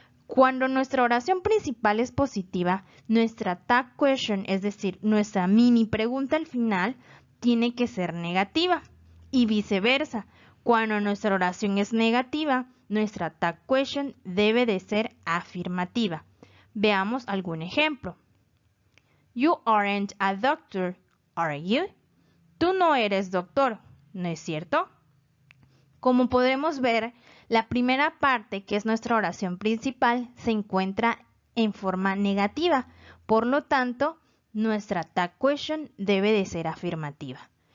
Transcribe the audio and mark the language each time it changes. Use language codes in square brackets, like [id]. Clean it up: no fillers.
[es] Cuando nuestra oración principal es positiva, nuestra tag question, es decir, nuestra mini pregunta al final, tiene que ser negativa y viceversa. Cuando nuestra oración es negativa, nuestra tag question debe de ser afirmativa. Veamos algún ejemplo. [en] You aren't a doctor, are you? [es] Tú no eres doctor, ¿no es cierto? Como podemos ver, la primera parte, que es nuestra oración principal, se encuentra en forma negativa. Por lo tanto, nuestra tag question debe de ser afirmativa.